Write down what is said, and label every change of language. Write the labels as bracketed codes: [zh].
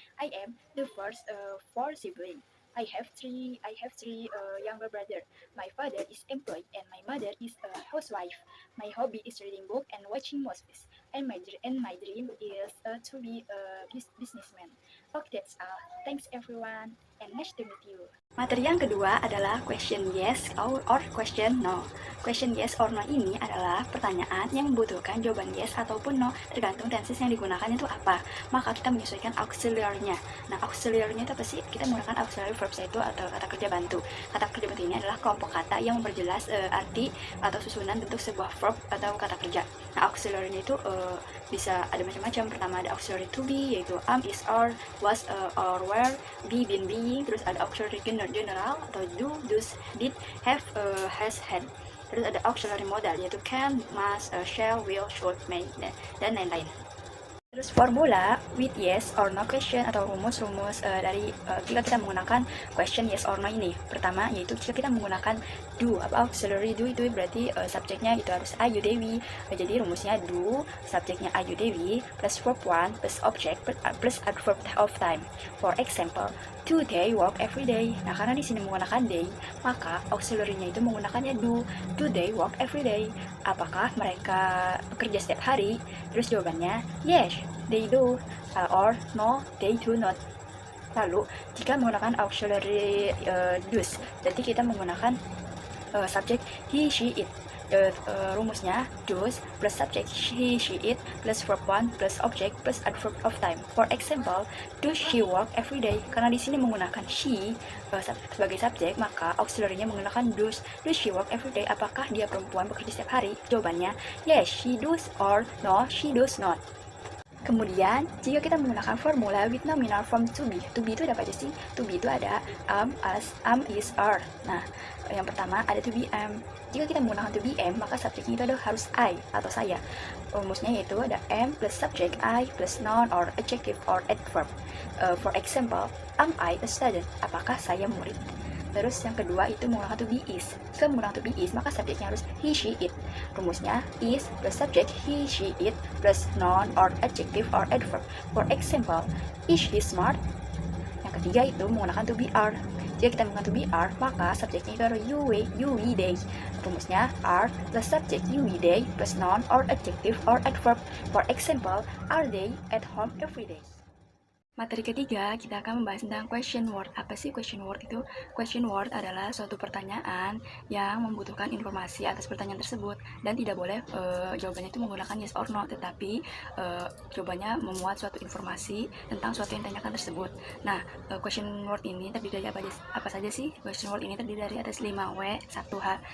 [en] I am the first 4 sibling. I have three younger brother. My father is employed and my mother is a housewife. My hobby is reading book and watching movies. And my dream is to be a businessman. Okay, that's all. Thanks everyone and nice to meet you. [id] Materi yang kedua adalah question yes or question no. Question yes or no ini adalah pertanyaan yang membutuhkan jawaban yes ataupun no, tergantung tenses yang digunakan itu apa. Maka kita menyesuaikan auxiliary-nya. Nah, auxiliary-nya itu apa sih? Kita menggunakan auxiliary verbs itu atau kata kerja bantu. Kata kerja bantu ini adalah kelompok kata yang memperjelas arti atau susunan bentuk sebuah verb atau kata kerja. Nah, auxiliary-nya itu bisa ada macam-macam. Pertama ada auxiliary to be, yaitu am, is, are, was, or were, be, been, being. Terus ada auxiliary general atau do, does, did, have, has, had. Terus ada auxiliary modal yaitu can, must, shall, will, should, may, dan lain-lain. Terus formula with yes or no question atau rumus-rumus dari jika kita menggunakan question yes or no ini. Pertama yaitu jika kita menggunakan do, auxiliary do itu berarti subjeknya itu harus Ayu Dewi. Jadi rumusnya do, subjeknya Ayu Dewi plus verb 1 plus object plus adverb of time. [en] For example, do they work every day? [id] Nah, karena di sini menggunakan day, maka auxiliary-nya itu menggunakannya do. [en] Do they work every day? [id] Apakah mereka bekerja setiap hari? Terus jawabannya [en] yes, they do, or no, they do not. [id] Lalu, jika menggunakan auxiliary does, berarti kita menggunakan subjek he, she, it. Rumusnya [en] does plus subject he, she, it plus verb 1 plus object plus adverb of time. For example, does she work every day? [id] Karena di sini menggunakan she sebagai subjek, maka auxiliary-nya menggunakan does. [en] Does she work every day? [id] Apakah dia perempuan bekerja setiap hari? Jawabannya [en] yes, she does, or no, she does not. [id] Kemudian, jika kita menggunakan formula with nominal form to be itu ada apa aja sih? To be itu ada am, as, am, is, are. Nah, yang pertama ada to be am. Jika kita menggunakan to be am, maka subjeknya itu ada harus I atau saya. Rumusnya yaitu ada [en] am plus subject I plus noun or adjective or adverb. For example, am I a student? [id] Apakah saya murid? Terus yang kedua itu menggunakan to be is. Jika menggunakan to be is, maka subjeknya harus he, she, it. Rumusnya is plus subject he, she, it plus noun or adjective or adverb. [en] For example, is he smart? [id] Yang ketiga itu menggunakan to be are. Jika kita menggunakan to be are, maka subjeknya itu adalah you, we, they. Rumusnya [en] are plus subject you, we, they plus noun or adjective or adverb. For example, are they at home every day? [id] Materi ketiga, kita akan membahas tentang question word. Apa sih question word itu? Question word adalah suatu pertanyaan yang membutuhkan informasi atas pertanyaan tersebut dan tidak boleh jawabannya itu menggunakan yes or no, tetapi jawabannya memuat suatu informasi tentang suatu yang ditanyakan tersebut. Nah, question word ini terdiri dari apa saja sih? Question word ini terdiri dari atas 5 W, 1 H.